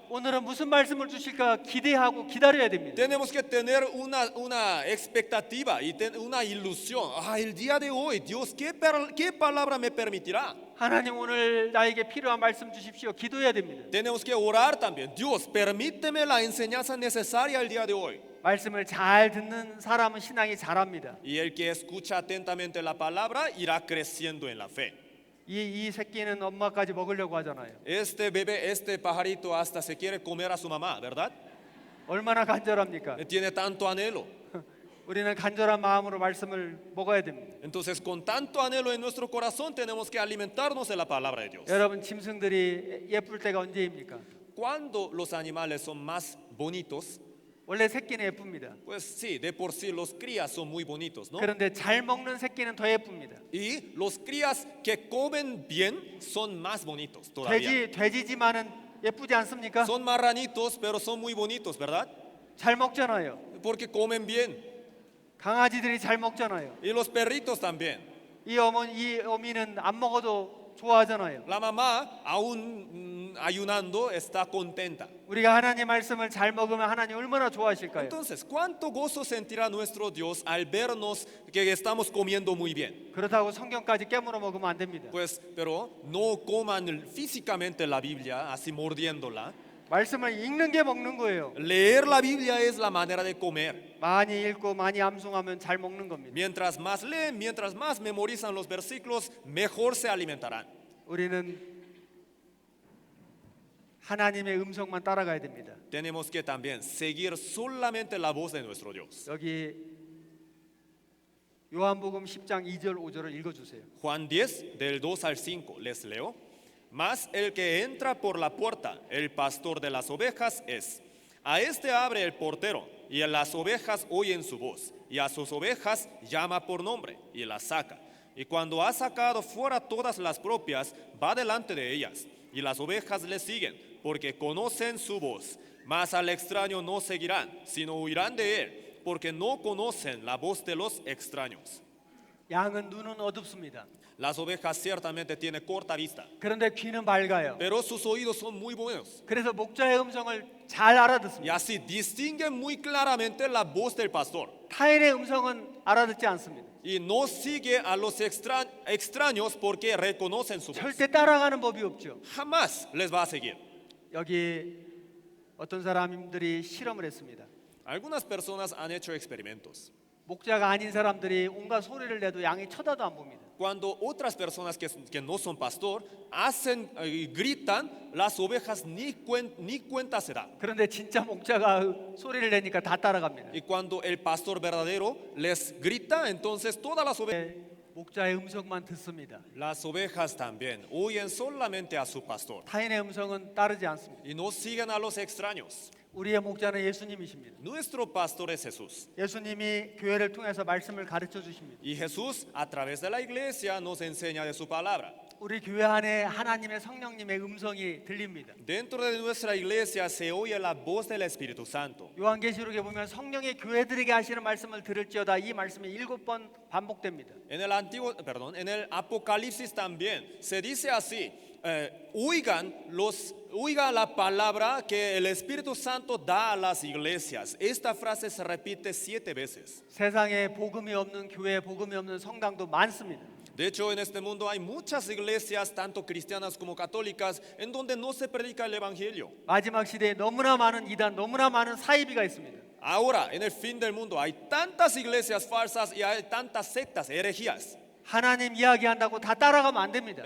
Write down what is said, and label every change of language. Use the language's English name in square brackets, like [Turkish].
[Korean] 오늘은 무슨 말씀을 주실까 기대하고 기다려야 됩니다. [Spanish] Tenemos que tener una expectativa y una ilusión. El día de hoy, Dios, ¿qué palabra me permitirá? [Korean] 하나님 오늘 나에게 필요한 말씀 주십시오. 기도해야 됩니다. [Spanish] Tenemos que orar también. Dios, permíteme la enseñanza necesaria el día de hoy. [Korean] 말씀을 잘 듣는 사람은 신앙이 자랍니다. [Spanish] Y el que escucha atentamente la palabra irá creciendo en la fe. [Korean] 이 새끼는 엄마까지 먹으려고 하잖아요. [Spanish] Este bebé, este pajarito hasta se quiere comer a su mamá, ¿verdad? [Korean] 얼마나 간절합니까? [Spanish] Tiene tanto anhelo. [Korean] 우리는 간절한 마음으로 말씀을 먹어야 됩니다. [Spanish] Entonces, con tanto anhelo en nuestro corazón, tenemos que alimentarnos de la palabra de Dios. [Korean] 여러분 짐승들이 예쁠 때가 언제입니까? [Spanish] Cuando los animales son más bonitos, [Korean] 원래 새끼는 예쁩니다. [Spanish] pues sí, de por sí los crías son muy bonitos, ¿no? [Korean] 그런데 잘 먹는 새끼는 더 예쁩니다. [Spanish] Y los crías que comen bien son más bonitos todavía. [Korean] 돼지지만은 예쁘지 않습니까? [Spanish] Son marranitos, pero son muy bonitos, ¿verdad? [Korean] 잘 먹잖아요. [Spanish] Porque comen bien. [Korean] 강아지들이 잘 먹잖아요. [Spanish] Y los perritos también. [Korean] 이 어미는 안 먹어도 좋아하잖아요. [Spanish] La mamá, aún ayunando, está contenta. [Korean] 우리가 하나님 말씀을 잘 먹으면 하나님 얼마나 좋아하실까요? [Spanish] Entonces, ¿cuánto gozo sentirá nuestro Dios al vernos que estamos comiendo muy bien? [Korean] 그렇다고 성경까지 깨물어 먹으면 안 됩니다. [Spanish] Pues, pero no coman físicamente la Biblia, así mordiéndola. [Korean] 말씀을 읽는 게 먹는 거예요. [Spanish] Leer la Biblia es la manera de comer. [Korean] 많이 읽고 많이 암송하면 잘 먹는 겁니다. [Spanish] Mientras más leen, mientras más memorizan los versículos, mejor se alimentarán. [Korean] 우리는 하나님의 음성만 따라가야 됩니다. [Spanish] Tenemos que también seguir solamente la voz de nuestro Dios. [Korean] 여기 요한복음 10장 2절 5절을 읽어주세요. [Spanish] Juan 10, del 2 al 5, les leo. Mas el que entra por la puerta, el pastor de las ovejas es. A este abre el portero, y a las ovejas oyen su voz, y a sus ovejas llama por nombre, y las saca. Y cuando ha sacado fuera todas las propias, va delante de ellas, y las ovejas le siguen, porque conocen su voz. Mas al extraño no seguirán, sino huirán de él, porque no conocen la voz de los extraños. [Korean] 양은 눈은 어둡습니다. [Spanish] Las ovejas ciertamente tienen corta vista, [Korean] 그런데 귀는 밝아요. [Spanish] pero sus oídos son muy buenos. [Korean] 그래서 목자의 음성을 잘 [Spanish] Y [Korean] 알아듣습니다. [Spanish] así distinguen muy claramente la voz del pastor. [Korean] 타인의 음성은 알아듣지 않습니다. [Spanish] Y no sigue a los extraños porque reconocen su voz. [Korean] 절대 따라가는 법이 없죠. [Spanish] Jamás les va a seguir. [Korean] 여기 어떤 사람들이 실험을 했습니다. [Spanish] Algunas personas han hecho experimentos. [Korean] 목자가 아닌 사람들이 온갖 소리를 내도 양이 쳐다도 안 봅니다. [Spanish] Cuando otras personas que no son pastor hacen y gritan, las ovejas ni cuenta se dan. [Korean] 그런데 진짜 목자가 소리를 내니까 다 따라갑니다. [Spanish] Y cuando el pastor verdadero les grita, entonces todas [Korean] 목자의 음성만 듣습니다. [Spanish] las ovejas también oyen solamente a su pastor [Korean] 타인의 음성은 따르지 않습니다. [Spanish] y no siguen a los extraños. [Korean] 우리의 목자는 예수님이십니다. [Spanish] Nuestro pastor es Jesús. [Korean] 예수님이 교회를 통해서 말씀을 가르쳐 주십니다. [Spanish] Y Jesús a través de la iglesia nos enseña de su palabra. [Korean] 우리 교회 안에 하나님의 성령님의 음성이 들립니다. [Spanish] Dentro de nuestra iglesia se oye la voz del Espíritu Santo. [Korean] 요한계시록에 보면 성령의 교회들에게 하시는 말씀을 들을지어다 이 말씀이 7번 반복됩니다. [Spanish] En el Apocalipsis también se dice así: oiga la palabra que el Espíritu Santo da a las iglesias. Esta frase se repite 7 veces. [Korean] 세상에 복음이 없는 교회, 복음이 없는 성당도 많습니다. [Spanish] De hecho, en este mundo hay muchas iglesias, tanto cristianas como católicas, en donde no se predica el evangelio. [Korean] 마지막 시대에 너무나 많은 이단, 너무나 많은 사이비가 있습니다. [Spanish] Ahora, en el fin del mundo, hay tantas iglesias falsas y hay tantas sectas, herejías. [Korean] 하나님 이야기한다고 다 따라가면 안 됩니다.